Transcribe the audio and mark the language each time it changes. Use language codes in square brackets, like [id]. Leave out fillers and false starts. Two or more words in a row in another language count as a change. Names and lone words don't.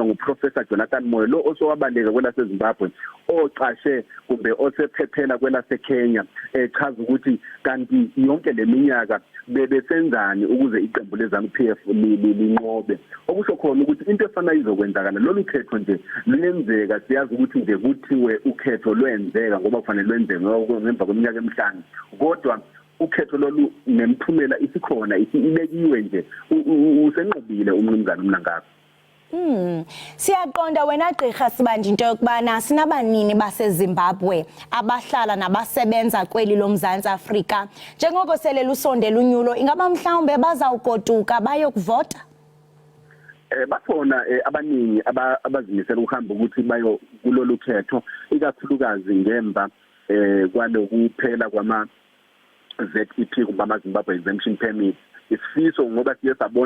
[nd] nguProfessor Jonathan Moyo lo osowabaleka kwelase Zimbabwe oqashe kumbe osephephela kwelase Kenya echaza ukuthi kanti yonke leminyaka bebesenzani ukuze iqembu leZANU-PF linqobe okusho khona ukuthi into efana izokwenzakala lolu khetho nje luyenzeka siyazi ukuthi nje kuthiwe ukhetho lwenzeka ngoba kufanele lwenzeke ngemva kweminyaka emihlanu kodwa ukhetho lolu nemphumela isikhona ibekiwe nje usenqobile umnumzana uMnangagwa. [xh] Siyaqonda wena gqirha Sibanje into yokubana sinabanini baseZimbabwe abahlala nabasebenza kweli loMzantsi Afrika njengoko sele lusondela unyulo ingaba mhlawumbe bazawugoduka bayokuvota? [nd] Bakhona abaningi abazimisela ukuhamba ukuthi bayo kulolu khetho ikakhulukazi ngemva kwalokuphela kwama ZEP kuma Zimbabwe exemption permit isifiso ngoba siye sabona